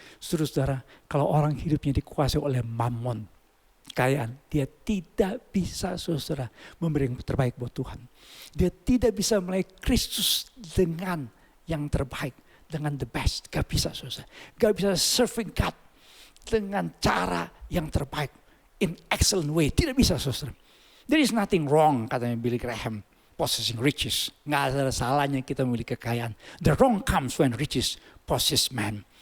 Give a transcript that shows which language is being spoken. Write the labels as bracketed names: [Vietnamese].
[Indonesian] Saudara, kalau orang hidupnya dikuasai oleh Mammon, kekayaan, dia tidak bisa saudara memberi yang terbaik buat Tuhan. Dia tidak bisa melayani Kristus dengan yang terbaik, dengan [English] the best. [Indonesian] Gak bisa saudara. Gak bisa [English] serving God [Indonesian] dengan cara yang terbaik, [English] in excellent way. [Indonesian] Tidak bisa saudara. [English] There is nothing wrong, [Indonesian] katanya Billy Graham, [English] possessing riches. [Indonesian] Gak ada salahnya kita memiliki kekayaan. [English] The wrong comes when riches possess man.